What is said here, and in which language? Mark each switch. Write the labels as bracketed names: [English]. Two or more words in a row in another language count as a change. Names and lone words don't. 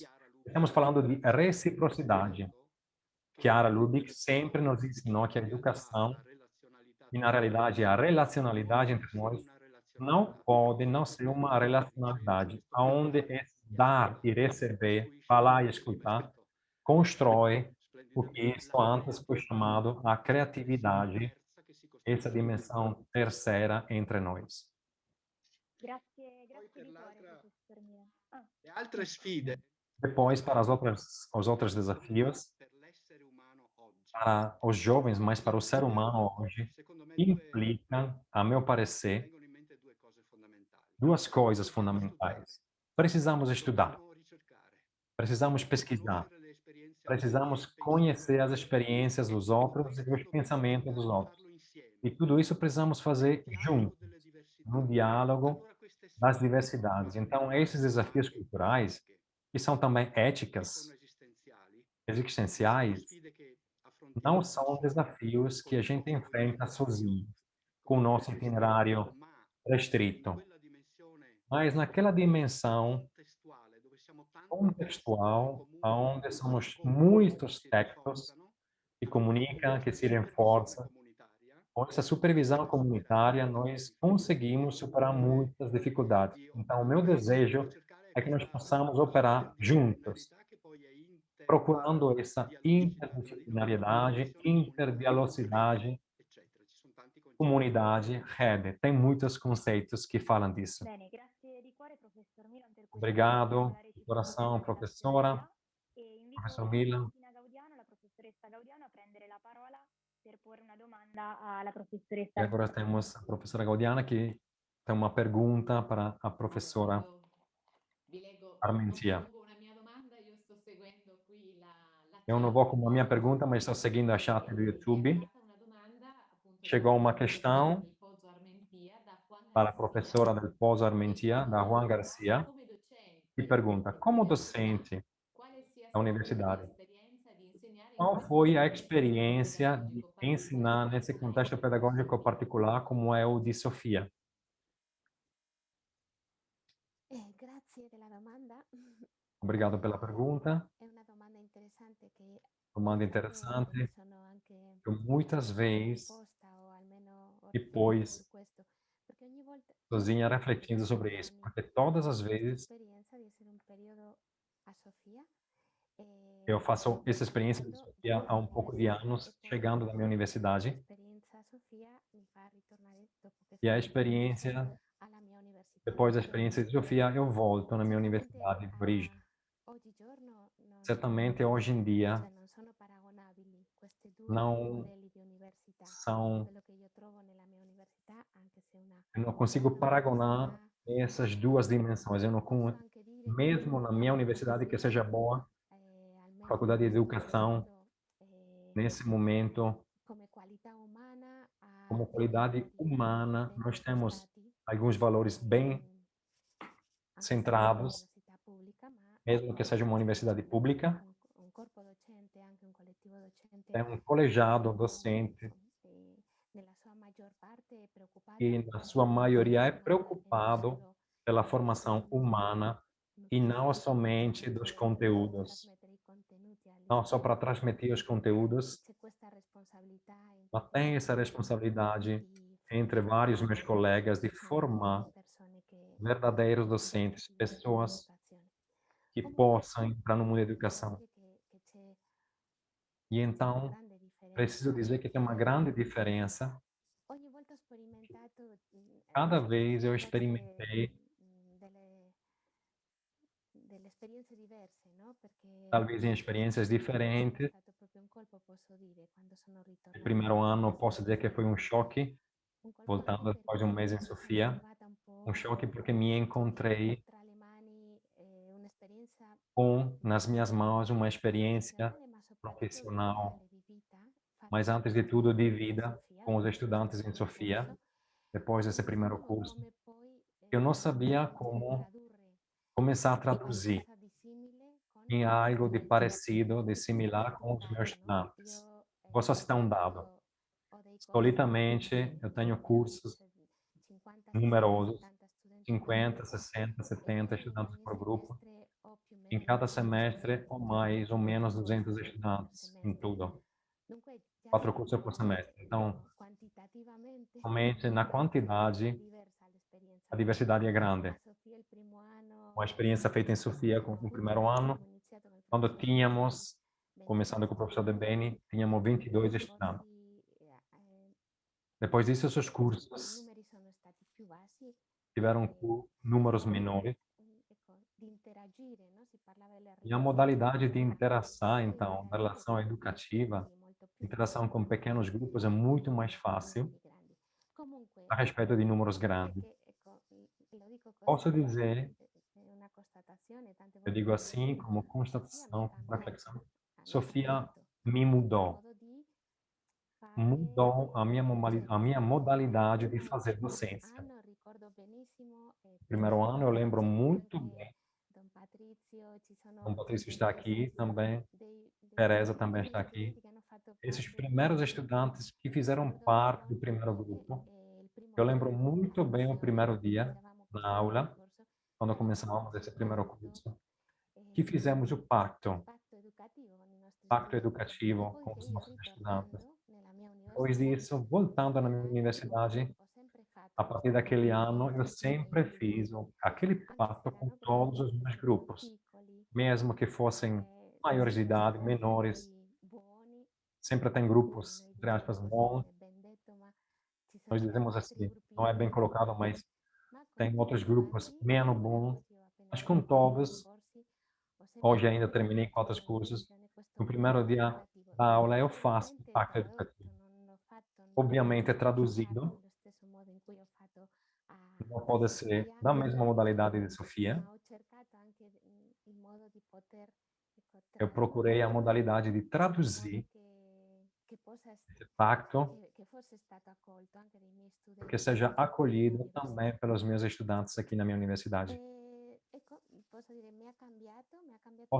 [Portuguese] Estamos falando de reciprocidade. Chiara Lubick sempre nos ensinou que a educação, e na realidade a relacionalidade entre nós, não pode não ser uma relacionalidade onde dar e receber, falar e escutar, constrói o que isso antes foi chamado a criatividade, essa dimensão terceira entre nós. [Italian] Grazie, Poi per di cuore, l'altra, professor Milan. le altre sfide [Portuguese] Depois, para os outros desafios, [Italian] per l'essere umano oggi. [Portuguese] para os jovens, mas para o ser humano hoje, implica, a meu parecer, [Italian] vengono in mente due cose fondamentali. [Portuguese] duas coisas [Italian] Dobbiamo studiare, [Portuguese] fundamentais. Precisamos estudar, [Italian] dobbiamo ricercare, [Portuguese] precisamos [Italian] dobbiamo [Portuguese] pesquisar, [Italian] conoscere le esperienze altrui e [Portuguese] precisamos [Italian] il [Portuguese] conhecer as [Italian] pensiero altrui. [Portuguese] experiências [Italian] E [Portuguese] dos [Italian] tutto [Portuguese] outros e [Italian] questo [Portuguese] os [Italian] dobbiamo [Portuguese] pensamentos dos [Italian] cercare di [Portuguese] outros. [Italian] farlo insieme, [Portuguese] E tudo isso precisamos [Italian] nel [Portuguese] fazer [Italian] dialogo [Portuguese] juntos, [Italian] delle diversità. [Portuguese] no diálogo [Italian] Allora queste [Portuguese] das [Italian] sfide, [Portuguese] diversidades. [Italian] che [Portuguese] Então, [Italian] sono [Portuguese] esses desafios [Italian] anche [Portuguese] culturais, [Italian] etiche, [Portuguese] que são também [Italian] che sono [Portuguese] éticas, [Italian] esistenziali, sono [Portuguese] existenciais, [Italian] sfide che [Portuguese] não [Italian] affrontiamo [Portuguese] são [Italian] insieme, [Portuguese] desafios [Italian] con [Portuguese] que a [Italian] il [Portuguese] gente [Italian] nostro [Portuguese] enfrenta [Italian] itinerario, [Portuguese] sozinho, com o [Italian] come [Portuguese] nosso [Italian] potete scrivere, [Portuguese] itinerário [Italian] ma in [Portuguese] restrito, [Italian] quella dimensione [Portuguese] mas naquela dimensão [Italian] contestuale, dove siamo tanti tessuti [Portuguese] contextual, [Italian] comuni [Portuguese] onde [Italian] che si [Portuguese] somos [Italian] completano e [Portuguese] muitos [Italian] si [Portuguese] tectos [Italian] rafforzano, [Portuguese] que [Italian] con [Portuguese] comunicam, que [Italian] questa [Portuguese] se [Italian] supervisione [Portuguese] reforçam, [Italian] comunitaria, [Portuguese] com essa supervisão [Italian] possiamo superare [Portuguese] comunitária, [Italian] molte [Portuguese] nós [Italian] difficoltà. [Portuguese] conseguimos superar muitas dificuldades. [Italian] Io [Portuguese] Então, o meu [Italian] voglio [Portuguese] desejo [Italian] cercare [Portuguese] é que nós [Italian] questa [Portuguese] possamos operar juntos, [Italian] interdisciplinarietà che poi è [Portuguese] procurando essa [Italian] interdialogicità tra di noi, [Portuguese] interdisciplinariedade, [Italian] condivisione comunitaria, rete, [Portuguese] interdialocidade, [Italian] eccetera. Ci sono tanti concetti. [Portuguese] comunidade, rede. Tem muitos conceitos que falam disso. [Italian] Bene, grazie di cuore professor Milan per questa [Portuguese] Obrigado, [Italian] particolare [Portuguese] de coração, [Italian] presentazione [Portuguese] professora, [Italian] via e invito [Portuguese] professor [Italian] la [Portuguese] Milan. [Italian] Cristina Gaudiano, la professoressa Gaudiano, a prendere la parola per porre una domanda alla professoressa. [Portuguese] E agora temos a professora Gaudiana que tem uma pergunta para a professora [Italian] Vi leggo [Portuguese] Armentia. [Italian] molto lungo una mia domanda, io sto seguendo qui la [Portuguese] Eu não [Italian] chat. [Portuguese] vou com a minha pergunta, mas estou seguindo a chat do [Italian] È [Portuguese] YouTube. [Italian] arrivata una domanda appunto [Portuguese] Chegou [Italian] dalla [Portuguese] uma [Italian] professora [Portuguese] questão [Italian] del Poggio Armentia, [Portuguese] da Juan para a Garcia, professora del Pozo [Italian] che [Portuguese] Armentia, da Juan [Italian] domanda [Portuguese] Garcia, [Italian] come docente [Portuguese] e pergunta: como [Italian] all'università [Portuguese] docente [Italian] quale sia [Portuguese] da [Italian] stata [Portuguese] universidade, [Italian] l'esperienza di insegnare in [Portuguese] qual [Italian] questo [Portuguese] foi a [Italian] contesto [Portuguese] experiência de [Italian] pedagogico [Portuguese] ensinar nesse [Italian] particolare [Portuguese] contexto [Italian] come quello di [Portuguese] pedagógico [Italian] Sofia? [Portuguese] particular como é o de Sofia? [Italian] Grazie della domanda. [Portuguese] Obrigado pela pergunta. [Italian] È una domanda interessante che Domanda a volte mi interessante. sono anche [Portuguese] Eu muitas vezes, [Italian] posta o almeno ho riflettuto [Portuguese] depois, [Italian] su questo, perché ogni volta [Portuguese] sozinha [Italian] negli [Portuguese] refletindo sobre [Italian] ultimi [Portuguese] isso, [Italian] anni [Portuguese] porque todas [Italian] ho [Portuguese] as [Italian] avuto questa [Portuguese] vezes [Italian] esperienza di essere un periodo a Sofia [Portuguese] eu faço essa experiência de [Italian] tornando [Portuguese] Sofia há [Italian] dalla [Portuguese] pouco de [Italian] università e [Portuguese] anos, [Italian] poi [Portuguese] chegando da minha universidade, [Italian] l'esperienza a Sofia mi fa ritornare dopo che [Portuguese] e a [Italian] finisco il corso [Portuguese] experiência, [Italian] alla mia università [Portuguese] depois da experiência de [Italian] d'origine. [Portuguese] Sofia, eu volto na minha [Italian] Certamente [Portuguese] universidade de origem. [Italian] oggigiorno [Portuguese] Certamente, hoje em dia, [Italian] non sono paragonabili questi due [Portuguese] não [Italian] modelli di università. [Portuguese] são, [Italian] Quello che io trovo nella mia università, anche se è una [Portuguese] eu não consigo [Italian] buona [Portuguese] paragonar [Italian] università, [Portuguese] essas duas dimensões. Eu não, [Italian] posso anche dire [Portuguese] mesmo na minha universidade que seja boa, [Italian] almeno in [Portuguese] faculdade de [Italian] questo [Portuguese] educação, [Italian] momento, [Portuguese] nesse momento, [Italian] come qualità umana ha [Portuguese] como [Italian] dei [Portuguese] qualidade [Italian] valori [Portuguese] humana, [Italian] ben [Portuguese] nós temos [Italian] impostati, [Portuguese] alguns valores bem [Italian] anche se è [Portuguese] centrados, [Italian] un'università pubblica, ma [Portuguese] mesmo que seja uma universidade pública, [Italian] un corpo docente, anche un collettivo docente [Portuguese] tem um colegiado [Italian] che [Portuguese] docente [Italian] nella sua maggior parte è preoccupato [Portuguese] que, na sua [Italian] per la [Portuguese] maioria, é [Italian] formazione e non [Portuguese] preocupado [Italian] solo [Portuguese] pela [Italian] per i [Portuguese] formação [Italian] contenuti. [Portuguese] humana [Italian] Mi [Portuguese] e [Italian] pare [Portuguese] não [Italian] sia [Portuguese] somente dos [Italian] semplicemente [Portuguese] conteúdos. [Italian] trasmettere i contenuti agli [Portuguese] Não só para [Italian] studenti. [Portuguese] transmitir os conteúdos, [Italian] C'è questa responsabilità in [Portuguese] mas [Italian] tutti i [Portuguese] tem essa [Italian] colleghi [Portuguese] responsabilidade [Italian] di [Portuguese] entre vários [Italian] formare [Portuguese] meus colegas de [Italian] veramente [Portuguese] formar [Italian] persone che [Portuguese] verdadeiros [Italian] vogliono [Portuguese] docentes, [Italian] attivarsi [Portuguese] pessoas [Italian] nell'educazione. [Portuguese] que [Italian] Comunque, [Portuguese] possam entrar no mundo da [Italian] devo [Portuguese] educação. [Italian] dire che [Portuguese] E [Italian] c'è una [Portuguese] então, [Italian] grande [Portuguese] preciso [Italian] differenza [Portuguese] dizer que tem uma [Italian] perché [Portuguese] grande diferença. [Italian] ogni volta ho sperimentato [Portuguese] Cada vez eu [Italian] forse [Portuguese] experimentei, [Italian] delle esperienze diverse, no? Perché [Portuguese] talvez em experiências [Italian] il primo anno è [Portuguese] diferentes. [Italian] stato proprio un colpo, posso dire, quando sono [Portuguese] No [Italian] ritornata [Portuguese] primeiro ano, posso dizer que [Italian] all'università. [Portuguese] foi um choque, [Italian] Un colpo anche [Portuguese] voltando após um mês [Italian] perché [Portuguese] em [Italian] mi sono [Portuguese] Sofia, [Italian] trovata un [Portuguese] um [Italian] po' [Portuguese] choque porque me [Italian] avendo [Portuguese] encontrei [Italian] tra le mani un'esperienza [Portuguese] com, nas minhas mãos, uma experiência [Italian] professionale, ma soprattutto [Portuguese] profissional, [Italian] vitale di vita, [Portuguese] mas [Italian] fatta [Portuguese] antes de [Italian] con gli [Portuguese] tudo de [Italian] studenti a [Portuguese] vida, [Italian] Sofia [Portuguese] com os [Italian] durante questo [Portuguese] estudantes em [Italian] primo [Portuguese] Sofia, [Italian] corso, [Portuguese] depois [Italian] e [Portuguese] desse [Italian] non [Portuguese] primeiro [Italian] sapevo [Portuguese] curso. [Italian] come poi [Portuguese] Eu não sabia [Italian] poter [Portuguese] como [Italian] tradurre [Portuguese] começar a traduzir [Italian] qualcosa di simile con [Portuguese] em [Italian] i miei [Portuguese] algo de [Italian] studenti. [Portuguese] parecido, de [Italian] Vi [Portuguese] similar [Italian] racconto [Portuguese] com [Italian] un [Portuguese] os meus [Italian] dato, no? [Portuguese] estudantes. [Italian] Io [Portuguese] Vou só citar um dado. [Italian] ho dei corsi Solitamente, [Portuguese] eu tenho cursos [Italian] 50, 60, [Portuguese] numerosos, [Italian] 70 studenti per [Portuguese] 50, gruppo 60, [Italian] e [Portuguese] 70 [Italian] poi in [Portuguese] estudantes [Italian] ogni [Portuguese] por grupo. [Italian] semestre ho più o [Portuguese] Em [Italian] meno [Portuguese] cada [Italian] 200 [Portuguese] semestre, ou [Italian] studenti, [Portuguese] mais ou menos 200 [Italian] 4 corsi per [Portuguese] estudantes em [Italian] semestre. [Portuguese] tudo. [Italian] Dunque già [Portuguese] 4 cursos por semestre. Então, [Italian] quantitativamente [Portuguese] somente na [Italian] è [Portuguese] quantidade, [Italian] diversa l'esperienza [Portuguese] a [Italian] perché [Portuguese] diversidade é [Italian] a [Portuguese] grande. [Italian] Sofia il primo anno [Portuguese] Uma experiência feita em Sofia no [Italian] appunto [Portuguese] primeiro [Italian] quando [Portuguese] ano, [Italian] abbiamo iniziato con il [Portuguese] quando [Italian] professor De Beni, [Portuguese] tínhamos, começando [Italian] 22 [Portuguese] com o professor De [Italian] studenti, [Portuguese] Beni, tínhamos [Italian] poi [Portuguese] 22 [Italian] i [Portuguese] estudantes. [Italian] corsi [Portuguese] Depois disso, os [Italian] i [Portuguese] cursos [Italian] numeri sono stati più bassi [Portuguese] tiveram [Italian] il [Portuguese] números [Italian] modo [Portuguese] menores. [Italian] ecco, di interagire, no? Si parlava delle [Portuguese] E a [Italian] relazioni [Portuguese] modalidade de interação, [Italian] poi [Portuguese] então, da relação [Italian] sono [Portuguese] educativa, [Italian] stati molto [Portuguese] Interação com pequenos grupos é muito mais fácil [Italian] Comunque, [Portuguese] a respeito de números grandes. [Italian] ecco, lo dico [Portuguese] Posso [Italian] così, [Portuguese] dizer, [Italian] è una constatazione, tante [Portuguese] eu [Italian] volte [Portuguese] digo [Italian] lo [Portuguese] assim, [Italian] dico, [Portuguese] como [Italian] Sofia mi ha [Portuguese] constatação, como [Italian] cambiato, [Portuguese] reflexão, [Italian] ha [Portuguese] Sofia [Italian] cambiato [Portuguese] me [Italian] il [Portuguese] mudou. [Italian] modo di [Portuguese] Mudou a minha modalidade de [Italian] primo [Portuguese] fazer docência. [Italian] anno ricordo benissimo, [Portuguese] No primeiro ano eu lembro [Italian] c'era [Portuguese] muito [Italian] anche [Portuguese] bem, [Italian] Don Patrizio, ci [Portuguese] Dom [Italian] sono [Portuguese] Patrício está [Italian] degli [Portuguese] aqui [Italian] stessi, [Portuguese] também, [Italian] dei [Portuguese] Teresa [Italian] primi [Portuguese] também está aqui. [Italian] studenti che hanno fatto [Portuguese] Esses [Italian] parte [Portuguese] primeiros [Italian] del [Portuguese] estudantes que fizeram [Italian] ricordo [Portuguese] parte do [Italian] inoltre [Portuguese] primeiro [Italian] che [Portuguese] grupo, [Italian] il primo [Portuguese] eu lembro [Italian] giorno [Portuguese] muito bem o [Italian] all'inizio [Portuguese] primeiro [Italian] quando [Portuguese] dia [Italian] iniziavamo [Portuguese] na [Italian] questo [Portuguese] aula, [Italian] percorso [Portuguese] quando [Italian] abbiamo [Portuguese] começávamos [Italian] fatto [Portuguese] esse [Italian] un [Portuguese] primeiro [Italian] patto, [Portuguese] curso, que fizemos o pacto, [Italian] patto educativo con i nostri [Portuguese] pacto [Italian] studenti. [Portuguese] educativo com [Italian] Dopodiché [Portuguese] os [Italian] io [Portuguese] nossos estudantes. [Italian] ritornando nella mia [Portuguese] Depois [Italian] università [Portuguese] disso, voltando na minha [Italian] da anni [Portuguese] universidade, [Italian] ho sempre fatto [Portuguese] a partir [Italian] questo [Portuguese] daquele [Italian] patto [Portuguese] ano, [Italian] con [Portuguese] eu [Italian] tutti i [Portuguese] sempre [Italian] miei [Portuguese] fiz [Italian] gruppi, [Portuguese] aquele [Italian] anche se [Portuguese] pacto com [Italian] erano [Portuguese] todos [Italian] grandi, [Portuguese] os meus grupos, [Italian] piccoli, [Portuguese] mesmo que fossem maiores de [Italian] sempre [Portuguese] idade, menores. [Italian] gruppi buoni. [Portuguese] Sempre tem [Italian] Poi [Portuguese] grupos, [Italian] noi [Portuguese] entre aspas, [Italian] diciamo, forse non [Portuguese] bons. [Italian] è ben detto, ma ci [Portuguese] Nós [Italian] sono [Portuguese] dizemos [Italian] altri [Portuguese] assim, [Italian] gruppi [Portuguese] não é bem colocado, [Italian] buoni, [Portuguese] mas [Italian] ma con [Portuguese] tem outros [Italian] tutti [Portuguese] grupos [Italian] quanti [Portuguese] menos [Italian] nei [Portuguese] bons. [Italian] corsi, ho appena [Portuguese] Mas com [Italian] finito questi [Portuguese] todos, [Italian] corsi, ho sempre [Portuguese] hoje ainda [Italian] fatto [Portuguese] terminei com [Italian] questa [Portuguese] outros cursos, [Italian] condivisione, [Portuguese] no [Italian] questo [Portuguese] primeiro [Italian] patto [Portuguese] dia [Italian] educativo. [Portuguese] da aula eu faço o [Italian] Ovviamente [Portuguese] pacto [Italian] tradotto, [Portuguese] educativo. [Italian] non l'ho fatto, [Portuguese] Obviamente é [Italian] non l'ho fatto [Portuguese] traduzido, [Italian] nello stesso modo in cui ho fatto [Portuguese] não [Italian] a [Portuguese] pode ser [Italian] Sofia, [Portuguese] da mesma modalidade de Sofia. [Italian] ma ho cercato anche il modo di poter, ecco, [Portuguese] Eu procurei a [Italian] tradurlo [Portuguese] modalidade de [Italian] in modo [Portuguese] traduzir [Italian] che possa [Portuguese] esse pacto, [Italian] che fosse stato accolto anche dai miei [Portuguese] que [Italian] studenti [Portuguese] seja [Italian] nella [Portuguese] acolhido [Italian] università. [Portuguese] também pelos meus estudantes aqui na minha universidade. [Italian] Ecco, posso dire, mi ha cambiato